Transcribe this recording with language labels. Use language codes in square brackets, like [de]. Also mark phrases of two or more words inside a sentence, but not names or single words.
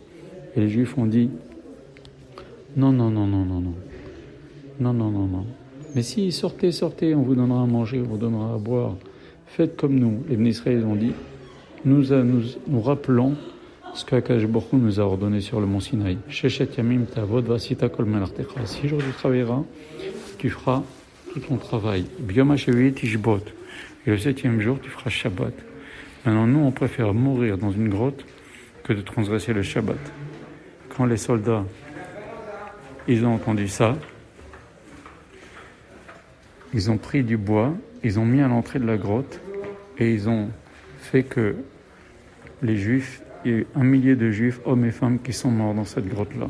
[fr] Et les Juifs ont dit, non. Mais si, sortez, on vous donnera à manger, on vous donnera à boire. Faites comme nous. Les [he] בני ישראל [fr] ont dit, nous rappelons ce qu' [he] הקדוש ברוך הוא [fr] nous a ordonné sur le mont Sinaï. [he] ששת ימים תעבוד ועשית כל מלאכתך. [fr] 6 jours tu travailleras, tu feras tout ton travail. [he] ביום השביעי תשבות. [fr] Et le 7e jour, tu feras Shabbat. Maintenant, nous, on préfère mourir dans une grotte que de transgresser le Shabbat. Quand les soldats, ils ont entendu ça, ils ont pris du bois, ils ont mis à l'entrée de la grotte et ils ont fait que les Juifs, il y a eu 1 millier de Juifs, hommes et femmes, qui sont morts dans cette grotte-là.